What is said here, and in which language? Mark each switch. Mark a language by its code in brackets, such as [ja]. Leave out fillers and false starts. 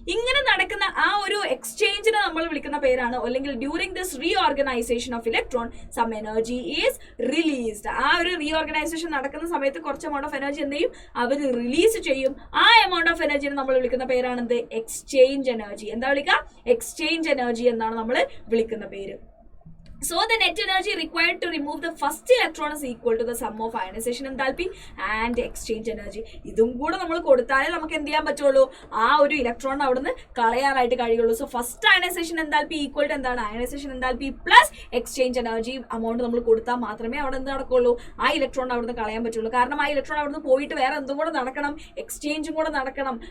[ml] ഇങ്ങനെ നടക്കുന്ന ആ ഒരു എക്സ്ചേഞ്ചിനെ നമ്മൾ വിളിക്കുന്ന പേരാണ്, അല്ലെങ്കിൽ [en] During this reorganisation of electron some energy is released. [ml] ആ ഒരു റീഓർഗനൈസേഷൻ നടക്കുന്ന സമയത്ത് കുറച്ച് എമൗണ്ട് ഓഫ് എനർജി എന്ത് ചെയ്യും, അവർ റിലീസ് ചെയ്യും. ആ എമൗണ്ട് ഓഫ് എനർജിനെ നമ്മൾ വിളിക്കുന്ന പേരാണ് എന്ത്, എക്സ്ചേഞ്ച് എനർജി. എന്താ വിളിക്കുക, എക്സ്ചേഞ്ച് എനർജി എന്നാണ് നമ്മൾ വിളിക്കുന്ന പേര്. [en] So the net energy required to remove the first electron is equal to the sum of ionization enthalpy and exchange energy. [ml] ഇതും കൂടെ നമ്മൾ കൊടുത്താലേ നമുക്ക് എന്ത് ചെയ്യാൻ പറ്റുള്ളൂ, ആ ഒരു ഇലക്ട്രോൺ അവിടുന്ന് കളയാനായിട്ട് കഴിയുള്ളൂ. So first ionization എന്താൽപ്പി equal to എന്താണ്, ionisation എന്താൽപ്പി plus exchange energy amount നമ്മൾ കൊടുത്താൽ മാത്രമേ അവിടെ എന്ത് നടക്കുള്ളൂ, ആ ഇലക്ട്രോൺ അവിടുന്ന് കളയാൻ പറ്റുള്ളൂ. കാരണം ആ ഇലക്ട്രോൺ അവിടുന്ന് പോയിട്ട് വേറെ എന്തും കൂടെ നടക്കണം, എക്സ്ചേഞ്ചും കൂടെ നടക്കണം.